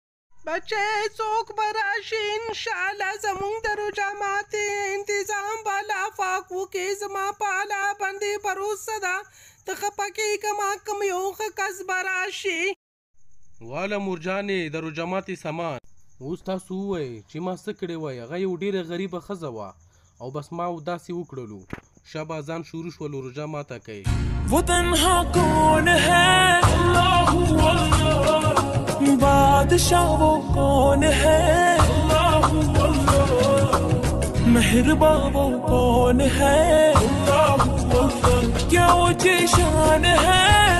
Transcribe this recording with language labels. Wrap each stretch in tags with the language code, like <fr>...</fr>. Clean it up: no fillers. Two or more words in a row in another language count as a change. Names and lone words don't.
<ps>بچې څوک به راشي انشاءالله زمونږ د روژه ماتې انتظام به الله پاک وکړي زما په الله باندې بروسه ده ته خفه کېږه ما کوم یو ښه کس به راشي واله مورجانې د روژه ماتې سامان اوس تاسو ووایئ چې ما څه کړی وای هغه یو ډېره غریبه ښځه وه او بس ما داسې وکړلو شب اذان شروع شول روژه ماته کوي</ps> <ur>وہ تنہا کون ہے</ur> <ar>اللهُ الله</ar> <ur>بادشاہ وہ کون ہے</ur> <ar>اللهُ الله</ar> <ur>مہرباں وہ کون ہے</ur> <ar>اللهُ الله</ar> <ur>کیا اونچی شان ہے</ur>